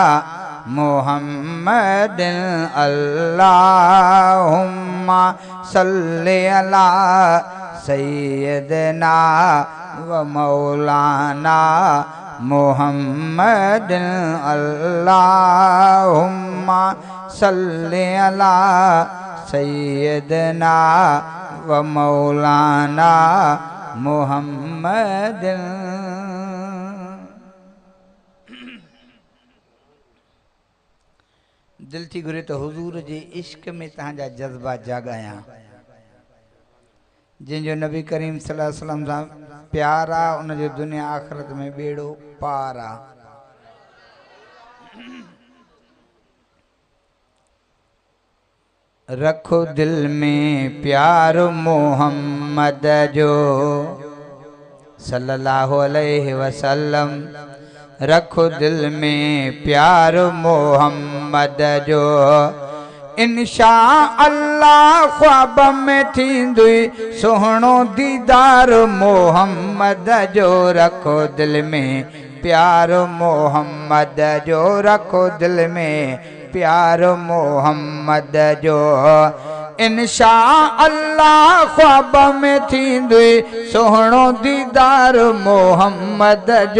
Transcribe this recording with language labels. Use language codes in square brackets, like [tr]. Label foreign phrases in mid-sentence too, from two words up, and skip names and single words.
[ar] محمد اللهم صل على سيدنا و مولانا محمد اللهم صل على سيدنا و مولانا محمد. [sd] दिल थी घुरे तो हुजूर जे इश्क में तहांजा जज्बा जागाया, जिनजो नबी करीम [ar] صلى الله عليه وسلم [sd] सां प्यार आ उन जो दुनिया आखिरत में बेड़ो पार आ। रखो दिल में प्यार मोहम्मद जो [ar] صلى الله عليه وسلم, [sd] रखो दिल में प्यार मोहम्मद जो, [ar] إن شاء الله [sd] ख्वाब में थींदुई सोहणो दीदार मोहम्मद जो। रखो दिल में प्यार मोहम्मद जो, रखो दिल में प्यार मोहम्मद जो, [ar] إن شاء الله [sd] ख्वाब में थींदुई सोहणो दीदार मोहम्मद जो।